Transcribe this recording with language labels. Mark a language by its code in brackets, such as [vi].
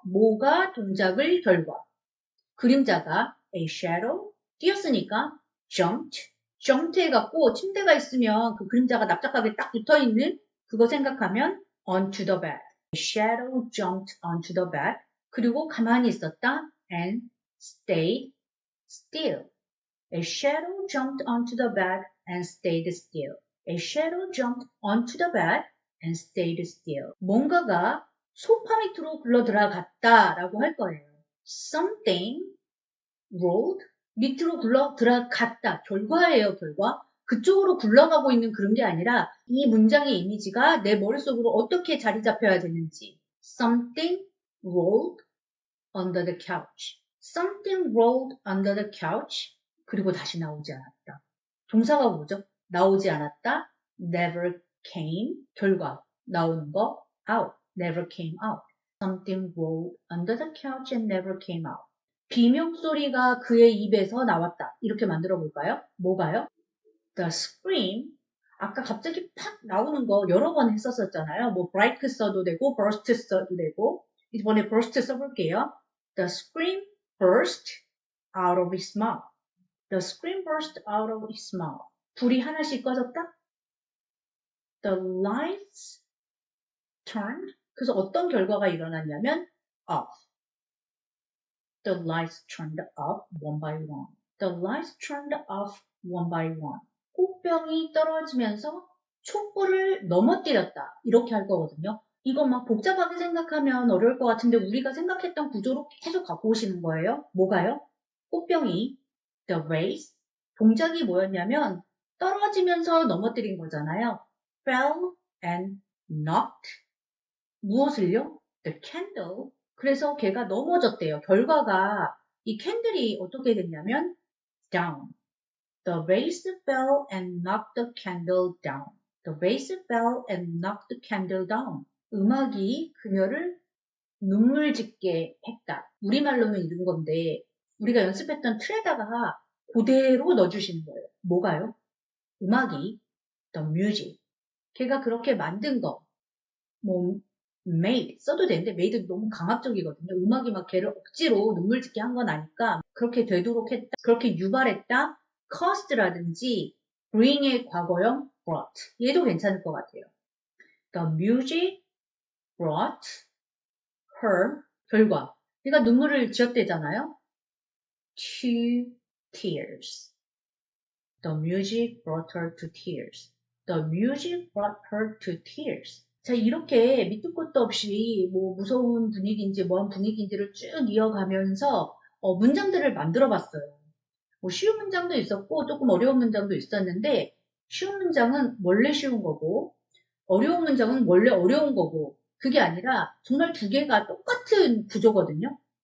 [ko] 뭐가 동작을 결과. 그림자가 [en] a shadow [ko] 뛰었으니까 jumped 해갖고 침대가 있으면 그 그림자가 납작하게 딱 붙어있는 그거 생각하면 [en] onto the bed. A shadow jumped onto the bed. [ko] 그리고 가만히 있었다 [en] and stayed still. A shadow jumped onto the bed and stayed still. A shadow jumped onto the bed and stayed still. [ko] 뭔가가 소파 밑으로 굴러 들어갔다라고 할 거예요. [en] Something rolled [ko] 밑으로 굴러 들어갔다. 결과예요, 결과. 그쪽으로 굴러가고 있는 그런 게 아니라 이 문장의 이미지가 내 머릿속으로 어떻게 자리 잡혀야 되는지. [en] Something rolled under the couch. Something rolled under the couch. [ko] 그리고 다시 나오지 않았다. 동사가 뭐죠? 나오지 않았다. [en] Never came. [ko] 결과. 나오는 거. Out. [en] Never came out. Something rolled under the couch and never came out. [ko] 비명소리가 그의 입에서 나왔다. 이렇게 만들어 볼까요? 뭐가요? [en] The scream. [ko] 아까 갑자기 팍 나오는 거 여러 번 했었잖아요. 뭐 break 써도 되고 burst 써도 되고 이번에 burst 써볼게요. [en] The scream burst out of his mouth. The scream burst out of his mouth. [ko] 불이 하나씩 꺼졌다. [en] The lights turned. [ko] 그래서 어떤 결과가 일어났냐면 off. [en] The lights turned off one by one. The lights turned off one by one. [ko] 꽃병이 떨어지면서 촛불을 넘어뜨렸다. 이렇게 할 거거든요. 이거 막 복잡하게 생각하면 어려울 것 같은데 우리가 생각했던 구조로 계속 갖고 오시는 거예요. 뭐가요? 꽃병이 [en] the vase. [ko] 동작이 뭐였냐면 떨어지면서 넘어뜨린 거잖아요. [en] fell and knocked. [ko] 무엇을요? [en] The candle. [ko] 그래서 걔가 넘어졌대요. 결과가 이 캔들이 어떻게 됐냐면 down. [en] The vase fell and knocked the candle down. The vase fell and knocked the candle down. [ko] 음악이 그녀를 눈물 짓게 했다. 우리말로는 이런 건데 우리가 연습했던 틀에다가 그대로 넣어주시는 거예요. 뭐가요? 음악이 [en] the music. [ko] 걔가 그렇게 만든 거. 뭐 made 써도 되는데 made 너무 강압적이거든요. 음악이 막 걔를 억지로 눈물 짓게 한 건 아니까 그렇게 되도록 했다. 그렇게 유발했다. caused라든지 bring의 과거형 brought. 얘도 괜찮을 것 같아요. [en] The music brought her [ko] 결과. 얘가 눈물을 지었대잖아요. [en] To tears. The music brought her to tears. The music brought her to tears. [ko] 자, 이렇게 밑도 끝도 없이 뭐 무서운 분위기인지 뭐한 분위기인지를 쭉 이어가면서 문장들을 만들어 봤어요. 뭐 쉬운 문장도 있었고 조금 어려운 문장도 있었는데 쉬운 문장은 원래 쉬운 거고 어려운 문장은 원래 어려운 거고 그게 아니라 정말 두 개가 똑같은 구조거든요.